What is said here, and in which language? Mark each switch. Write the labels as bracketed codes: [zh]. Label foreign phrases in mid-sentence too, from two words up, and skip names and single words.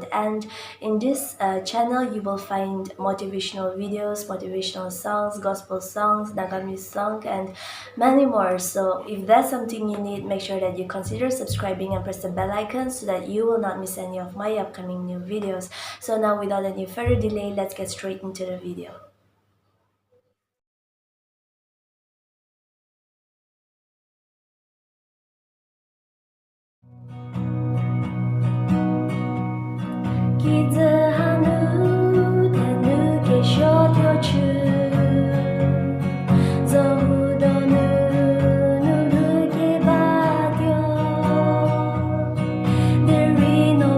[en] And in this channel, you will find motivational videos, motivational songs, gospel songs, Angami Song, and many more. So if that's something you need, make sure that you consider subscribing and press the bell icon so that you will not miss any of my upcoming new videos. So now, without any further delay, let's get straight into the video. [njm] Kijü hanu thenou kesuo Zohu donunu keba Derei